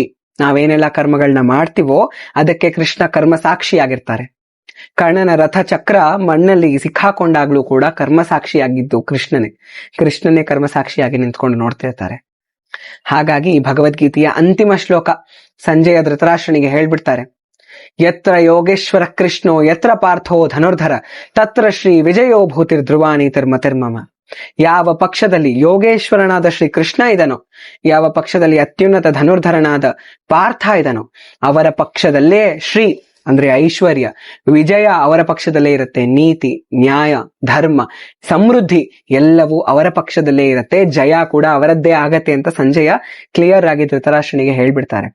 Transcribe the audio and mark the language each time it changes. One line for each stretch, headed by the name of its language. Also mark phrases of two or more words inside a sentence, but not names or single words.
Kannada: ನಾವೇನೆಲ್ಲ ಕರ್ಮಗಳನ್ನ ಮಾಡ್ತೀವೋ ಅದಕ್ಕೆ ಕೃಷ್ಣ ಕರ್ಮ ಸಾಕ್ಷಿಯಾಗಿರ್ತಾರೆ. ಕರ್ಣನ ರಥ ಚಕ್ರ ಮಣ್ಣಲ್ಲಿ ಸಿಕ್ಕಾಕೊಂಡಾಗ್ಲೂ ಕೂಡ ಕರ್ಮ ಸಾಕ್ಷಿಯಾಗಿದ್ದು ಕೃಷ್ಣನೇ ಕರ್ಮ ಸಾಕ್ಷಿಯಾಗಿ ನಿಂತ್ಕೊಂಡು ನೋಡ್ತಿರ್ತಾರೆ. ಹಾಗಾಗಿ ಭಗವದ್ಗೀತೆಯ ಅಂತಿಮ ಶ್ಲೋಕ ಸಂಜಯ ಧೃತರಾಷ್ಟ್ರನಿಗೆ ಹೇಳ್ಬಿಡ್ತಾರೆ,
Sanskrit: ಯತ್ರ ಯೋಗೇಶ್ವರ ಕೃಷ್ಣೋ ಯತ್ರ ಪಾರ್ಥೋ ಧನುರ್ಧರ ತತ್ರ ಶ್ರೀ ವಿಜಯೋ ಭೂತಿರ್ ಧ್ರುವಾನೀತಿರ್ಮತಿರ್ಮಮ.
Kannada: ಯಾವ ಪಕ್ಷದಲ್ಲಿ ಯೋಗೇಶ್ವರನಾದ ಶ್ರೀ ಕೃಷ್ಣ ಇದನೋ, ಯಾವ ಪಕ್ಷದಲ್ಲಿ ಅತ್ಯುನ್ನತ ಧನುರ್ಧರನಾದ ಪಾರ್ಥ ಇದನೋ, ಅವರ ಪಕ್ಷದಲ್ಲೇ ಶ್ರೀ ಅಂದ್ರೆ ಐಶ್ವರ್ಯ, ವಿಜಯ ಅವರ ಪಕ್ಷದಲ್ಲೇ ಇರುತ್ತೆ, ನೀತಿ, ನ್ಯಾಯ, ಧರ್ಮ, ಸಮೃದ್ಧಿ ಎಲ್ಲವೂ ಅವರ ಪಕ್ಷದಲ್ಲೇ ಇರುತ್ತೆ, ಜಯ ಕೂಡ ಅವರದ್ದೇ ಆಗತ್ತೆ ಅಂತ ಸಂಜಯ ಕ್ಲಿಯರ್ ಆಗಿ ಧೃತರಾಷ್ಟ್ರನಿಗೆ ಹೇಳ್ಬಿಡ್ತಾರೆ.